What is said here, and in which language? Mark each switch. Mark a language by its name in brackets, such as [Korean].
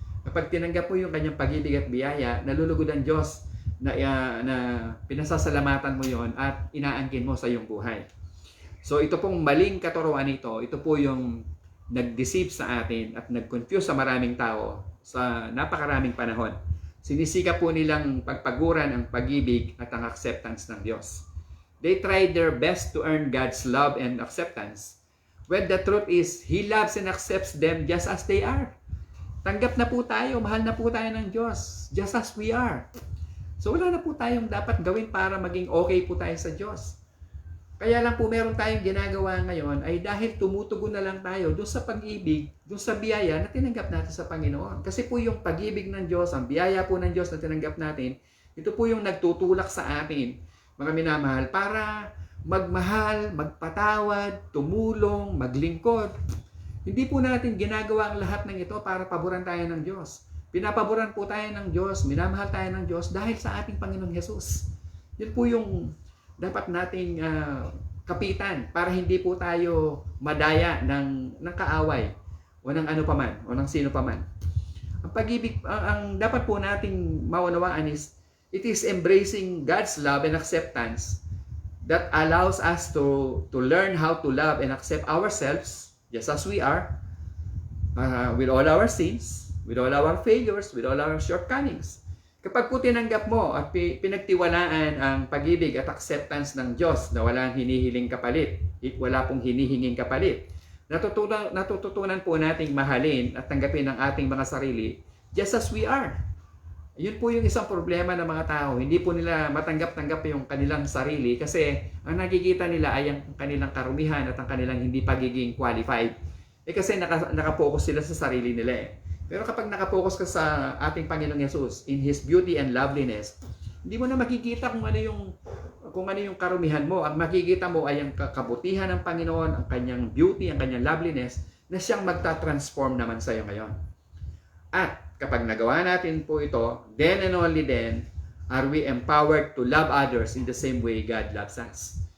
[Filipino] Kapag tinanggap mo yung kanyang pag-ibig at biyaya, nalulugod ang Diyos na pinasasalamatan mo yon at inaangkin mo sa iyong buhay. So ito pong maling katuruan ito, ito po yung nag-deceive sa atin at nag-confuse sa maraming tao sa napakaraming panahon. Sinisika po nilang pagpaguran ang pag-ibig at ang acceptance ng Diyos. [English] They tried their best to earn God's love and acceptance. When the truth is, He loves and accepts them just as they are. [Filipino] Tanggap na po tayo, mahal na po tayo ng Diyos, [English] just as we are. [Filipino] So wala na po tayong dapat gawin para maging okay po tayo sa Diyos. Kaya lang po meron tayong ginagawa ngayon ay dahil tumutugon na lang tayo doon sa pag-ibig, doon sa biyaya na tinanggap natin sa Panginoon. Kasi po yung pag-ibig ng Diyos, ang biyaya po ng Diyos na tinanggap natin, ito po yung nagtutulak sa atin, mga minamahal, para magmahal, magpatawad, tumulong, maglingkod. Hindi po natin ginagawa ang lahat ng ito para paboran tayo ng Diyos. Pinapaboran po tayo ng Diyos, minamahal tayo ng Diyos dahil sa ating Panginoong Hesus. Yun po yung dapat nating kapitan para hindi po tayo madaya ng kaaway o ng ano paman o ng sino paman. Ang pag-ibig, ang dapat po nating maunawaan [English] is it is embracing God's love and acceptance that allows us to learn how to love and accept ourselves just as we are, with all our sins, with all our failures, with all our shortcomings. [Filipino] Kapag po tinanggap mo at pinagtiwalaan ang pag-ibig at acceptance ng Diyos na walang hinihiling kapalit, wala pong hinihinging kapalit, natututunan po nating mahalin at tanggapin ang ating mga sarili [English] just as we are. [Filipino] Yun po yung isang problema ng mga tao. Hindi po nila matanggap-tanggap yung kanilang sarili kasi ang nakikita nila ay ang kanilang karumihan at ang kanilang hindi pagiging qualified. Kasi nakapokus sila sa sarili nila eh. Pero kapag nakapokus ka sa ating Panginoong Yesus [English] in His beauty and loveliness, [Filipino] hindi mo na makikita kung ano yung karumihan mo. Ang makikita mo ay ang kabutihan ng Panginoon, ang kanyang beauty, ang kanyang loveliness na siyang magta-transform naman sa iyo ngayon. At kapag nagawa natin po ito, [English] then and only then are we empowered to love others in the same way God loves us.